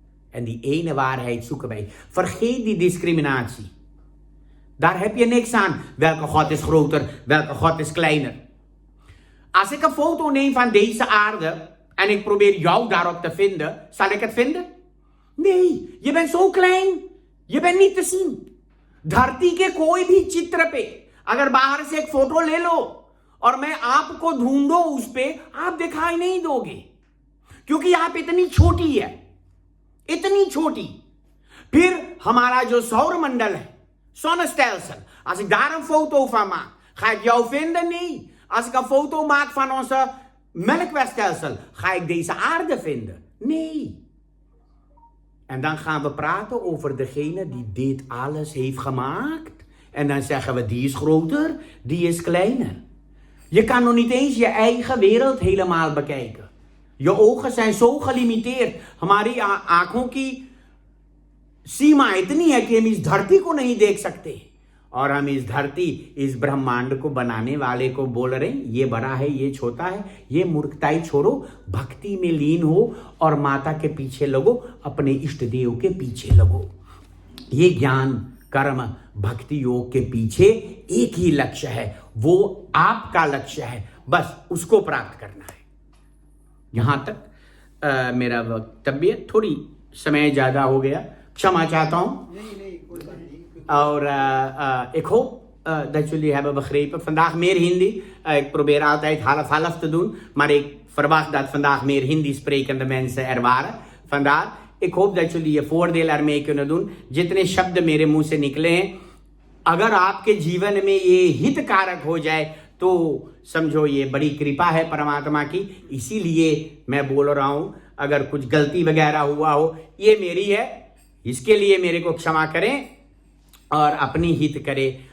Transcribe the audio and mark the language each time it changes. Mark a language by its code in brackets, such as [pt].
[nl] En die ene waarheid zoeken wij. Vergeet die discriminatie. Daar heb je niks aan. Welke God is groter, welke God is kleiner. Als ik een foto neem van deze aarde en ik probeer jou daarop te vinden, zal ik het vinden? Nee, je bent zo klein. Je bent niet te zien. [hi] धरती के कोई भी चित्र पे अगर बाहर से एक फोटो ले लो और मैं आपको ढूंढो उस पे, आप दिखाई नहीं दोगे, क्योंकि आप इतनी छोटी है, इतनी छोटी. फिर हमारा जो सौर मंडल है, zonnestelsel. [nl] Als ik daar een foto van maak, ga ik jou vinden? Nee. Als ik een foto maak van onze melkwegstelsel, ga ik deze aarde vinden? Nee. En dan gaan we praten over degene die dit alles heeft gemaakt. En dan zeggen we, die is groter, die is kleiner. Je kan nog niet eens je eigen wereld helemaal bekijken. Je ogen zijn zo gelimiteerd. [hi] हमारी आंखों की सीमा इतनी है कि हम इस धरती को नहीं देख सकते. और हम इस धरती, इस ब्रह्मांड को बनाने वाले को बोल रहे हैं, ये बड़ा है, ये छोटा है. ये मूर्खताई छोड़ो, भक्ति में लीन हो और माता के पीछे लगो, अपने इष्ट देव के पीछे लगो. ये ज्ञान, कर्म, भक्ति योग के पीछे एक ही लक्ष्य है, वो आपका लक्ष्य है. बस उसको प्राप्त करना है. यहां तक मेरा वक्तव्य, थोड़ी समय ज्यादा हो गया, क्षमा चाहता हूं. [nl] और ik hoop dat jullie hebben begrepen. Vandaag meer Hindi. Ik probeer altijd half te doen. Maar ik verwacht dat vandaag meer Hindi sprekende mensen er waren. Vandaar. Ik hoop dat jullie je voordeel ermee kunnen doen. [hi] जितने शब्द मेरे मुंह से निकले हैं, अगर आपके जीवन में ये हितकारक हो जाए तो समझो ये बड़ी कृपा है परमात्मा की. इसीलिए मैं बोल रहा हूं. अगर कुछ गलती वगैरह हुआ हो, ये मेरी है, इसके लिए मेरे को क्षमा करें और अपनी हित करे.